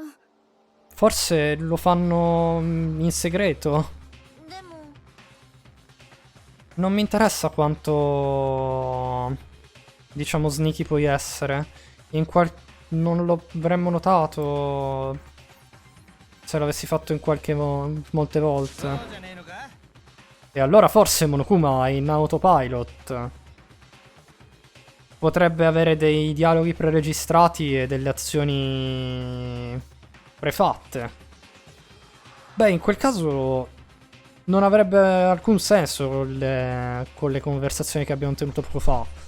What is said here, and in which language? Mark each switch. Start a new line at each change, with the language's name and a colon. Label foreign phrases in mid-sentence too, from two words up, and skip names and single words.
Italian: Forse lo fanno in segreto.
Japanese: でも
Italian: Non mi interessa quanto... diciamo sneaky puoi essere. Non lo avremmo notato se l'avessi fatto in qualche molte volte.
Japanese: そうじゃねえのか？
Italian: E allora forse Monokuma è in autopilot. Potrebbe avere dei dialoghi preregistrati e delle azioni prefatte. Beh, in quel caso non avrebbe alcun senso con le conversazioni che abbiamo tenuto poco fa.